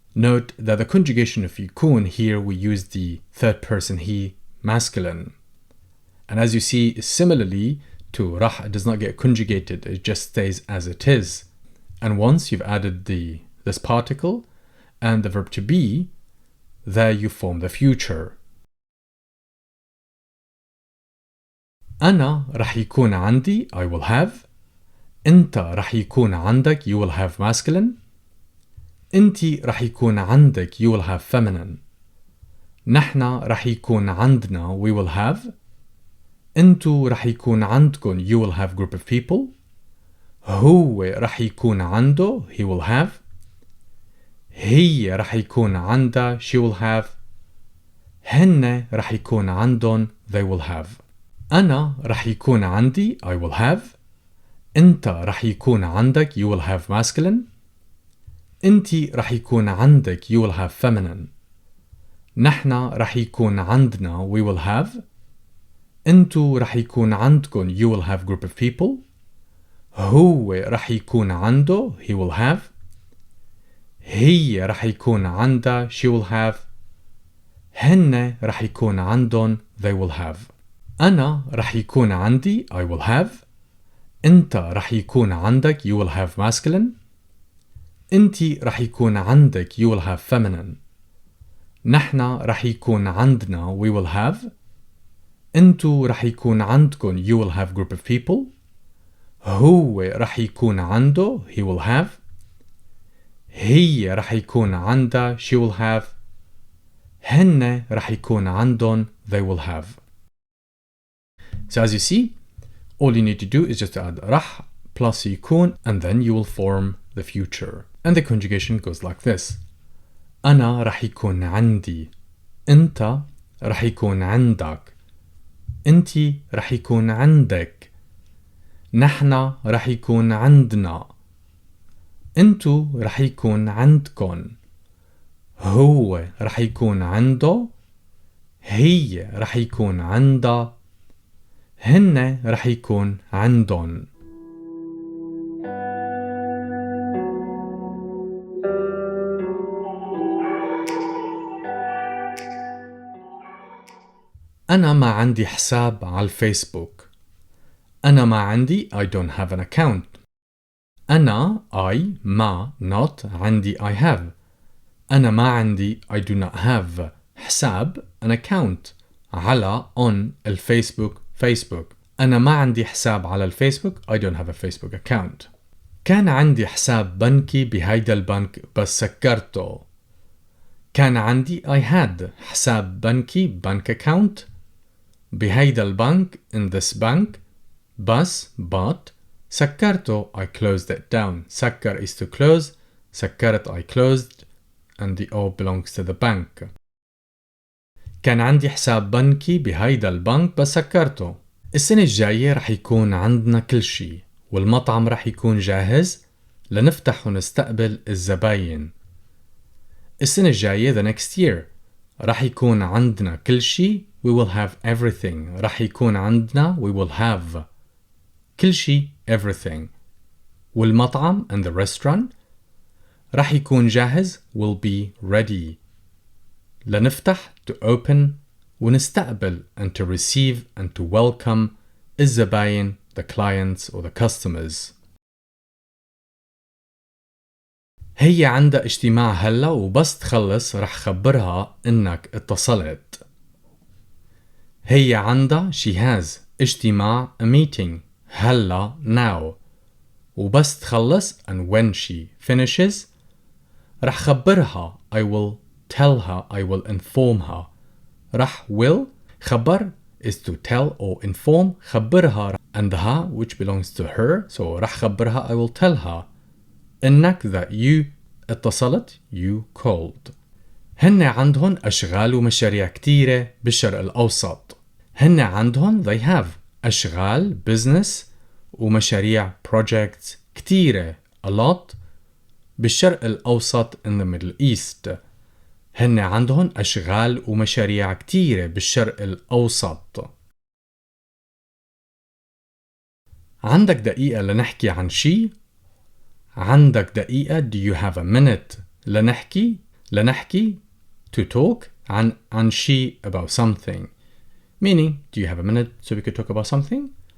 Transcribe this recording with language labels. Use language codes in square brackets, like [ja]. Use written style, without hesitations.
[en] Note that the conjugation of يكون here, we use the third person he, masculine. And as you see, similarly to rah, it does not get conjugated. It just stays as it is. And once you've added this particle and the verb to be, there you form the future. [ar] أنا رح يكون عندي [en] I will have. [ar] أنت رح يكون عندك [en] you will have masculine. [ar] أنتي رح يكون عندك [en] you will have feminine. [ar] نحنا رح يكون عندنا [en] we will have. [ar] أنتو رح يكون عندكن [en] you will have group of people. [ar] هو رح يكون عنده [en] he will have. [ar] هي رح يكون عندها [en] she will have. [ar] هن رح يكون عندن [en] they will have. [ar] أنا رح يكون عندي [en] I will have. [ar] أنت رح يكون عندك [en] you will have masculine. [ar] أنتي رح يكون عندك [en] you will have feminine. [ar] نحنا رح يكون عندنا [en] we will have. [ar] أنتو رح يكون عندكن [en] you will have group of people. [ar] هو رح يكون عنده [en] he will have. [ar] هي رح يكون عندها [en] she will have. [ar] هن رح يكون عندن [en] they will have. [ar] أنا رح يكون عندي [en] I will have. [ar] أنت رح يكون عندك [en] you will have masculine. [ar] أنتي رح يكون عندك [en] you will have feminine. [ar] نحنا رح يكون عندنا [en] we will have. [ar] أنتو رح يكون عندكن [en] you will have group of people. [ar] هو رح يكون عنده [en] he will have. [ar] هي رح يكون عندها [en] she will have. [ar] هن رح يكون عندن [en] they will have. So as you see, all you need to do is just to add rah plus يكون and then you will form the future. And the conjugation goes like this. [ar] أنا رح يكون عندي. أنت رح يكون عندك. أنتي رح يكون عندك. نحن رح يكون عندنا. أنتو رح يكون عندكن. هو رح يكون عنده. هي رح يكون عندها. هن رح يكون عندن. أنا ما عندي حساب على الفيسبوك. أنا ما عندي [en] I don't have an account. [ar] أنا [en] I [ar] ما [en] not [ar] عندي [en] I have. [ar] أنا ما عندي [en] I do not have [ar] حساب [en] an account [ar] على [en] on [ar] الفيسبوك [en] Facebook. [ar] أنا ما عندي حساب على الفيسبوك [en] I don't have a Facebook account. [ar] كان عندي حساب بنكي بهيدا البنك بس سكرته. كان عندي [en] I had [ar] حساب بنكي [en] bank account [ar] بهيدا البنك [en] in this bank [ar] بس [en] but [ar] سكرته [en] I closed it down. سكر is to close. سكرت I closed and the O belongs to the bank. [ar] كان عندي حساب بنكي بهيدا البنك بس سكرته. السنة الجاية رح يكون عندنا كل شي والمطعم رح يكون جاهز لنفتح ونستقبل الزباين. السنة الجاية [en] the next year [ar] رح يكون عندنا كل شي [en] we will have everything. [ar] رح يكون عندنا [en] we will have [ar] كل شي [en] everything. [ar] والمطعم [en] and the restaurant [ar] رح يكون جاهز [en] will be ready [ar] لنفتح [en] to open [ar] ونستقبل [en] and to receive and to welcome [ar] الزباين [en] the clients or the customers. [ar] هي عندها اجتماع هلا وبس تخلص رح خبرها انك اتصلت. هي عندها [en] she has [ar] اجتماع [en] a meeting [ar] هلا [en] now [ar] وبس تخلص [en] and when she finishes [ar] رح خبرها [en] I will tell her I will inform her. [ar] رح [en] will [ar] خبر [en] is to tell or inform [ar] خبرها [en] and her which belongs to her so [ar] رح خبرها [en] I will tell her [ar] إنك [en] that you [ar] اتصلت [en] you called. [ar] هن عندهم أشغال ومشاريع كتيرة بالشرق الأوسط. هن عندهم [en] they have [ar] أشغال [en] business [ar] ومشاريع [en] projects [ar] كتيرة [en] a lot [ar] بالشرق الأوسط [en] in the Middle East. [ar] هن عندهم أشغال ومشاريع كتيرة بالشرق الأوسط. عندك دقيقة لنحكي عن شي؟ عندك دقيقة [en] do you have a minute [ar] لنحكي [en] to talk [ar] عن شي [en] about something meaning do you have a minute so we could talk about something.